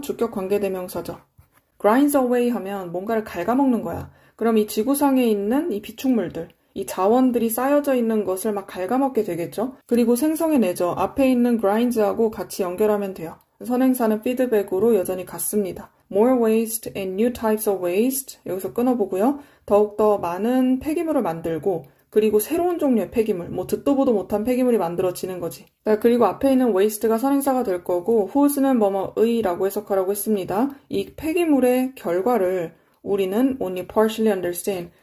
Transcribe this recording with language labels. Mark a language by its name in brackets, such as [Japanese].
[Korean] 주격 관계대명사죠. [English] grinds away [Korean] 하면 뭔가를 갉아먹는 거야. 그럼 이 지구상에 있는 이 비축물들, 이 자원들이 쌓여져 있는 것을 막 갉아먹게 되겠죠. 그리고 생성해내죠. 앞에 있는 grinds하고 같이 연결하면 돼요. 선행사는 피드백으로 여전히 같습니다. [English] More waste and new types of waste. [Korean] 여기서 끊어보고요. 더욱더 많은 폐기물을 만들고 그리고 새로운 종류의 폐기물, 뭐 듣도 보도 못한 폐기물이 만들어지는 거지. 자, 그리고 앞에 있는 waste가 선행사가 될 거고 whose는 뭐뭐의라고 해석하라고 했습니다. 이 폐기물의 결과를 우리는 [English] only partially understand.